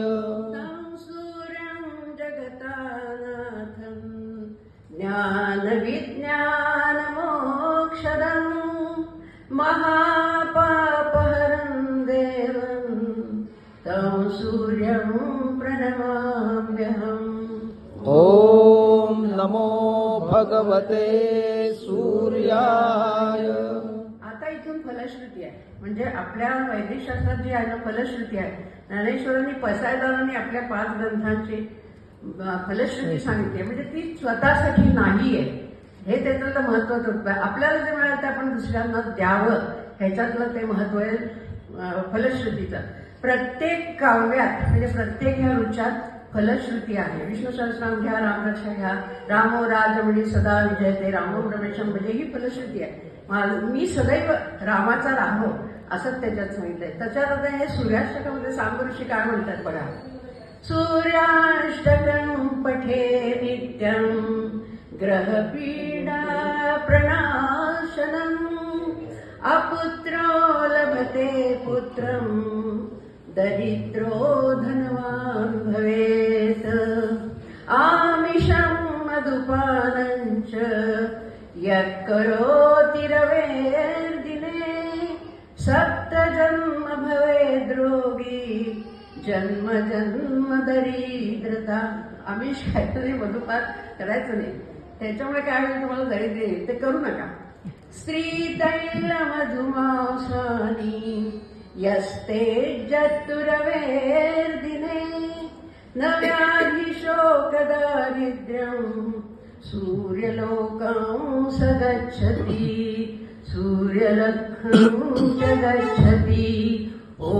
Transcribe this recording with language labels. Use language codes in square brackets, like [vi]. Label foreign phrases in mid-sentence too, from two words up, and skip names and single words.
[sa] तं सूर्यं जगतानाथं ज्ञानविज्ञानमोक्षदं महापापहरं देवं तं सूर्यं प्रणमाम्यहम्. ओम नमो भगवते सूर्याय. [mr] आता इथून फलश्रुती आहे, म्हणजे आपल्या वैदिक शास्त्रात जी आहे ना फलश्रुती आहे. ज्ञानेश्वरांनी पसायदारांनी आपल्या 5 ग्रंथांची फलश्रुती सांगितली, म्हणजे ती स्वतःसाठी नाहीये. हे त्याच्यातलं महत्वाचं. आपल्याला जे मिळालं ते आपण दुसऱ्यांना द्यावं, ह्याच्यातलं ते महत्व आहे फलश्रुतीचं. प्रत्येक काव्यात म्हणजे प्रत्येक ह्या रुचात फलश्रुती आहे. विष्णू सहस्रनाम घ्या, रामरक्षा घ्या, [sa] रामो राजमणी सदा विजयते, रामो रमेशम [mr] म्हणजे ही फलश्रुती आहे. मी सदैव रामाचा राहो असंच त्याच्यात सांगितलंय. त्याच्यात आता हे सूर्याष्टकामध्ये सांब ऋषी काय म्हणतात बघा. [sa] सूर्याष्टकं पठे नित्यं ग्रहपीडा प्रणाशनम् अपुत्रो लभते पुत्रं दरिद्रो धनवान् भवेत्. आमिषं मधुपानं च यत् करोति रवेर्दिने सप्तजन्म भवेद्रोगी जन्म जन्म दरिद्रता. [mr] आमिष काहीतरी मधुपान करायचं नाही, त्याच्यामुळे काय होईल तुम्हाला दरिद्र येईल, ते करू नका. [sa] स्त्री तैल मधुमांसानी यस्ते जत्तुरवेर्दिने न व्याधि शोक दारिद्र्यं सूर्यलोकं स गच्छति सूर्यलक्ष्मं च गच्छति.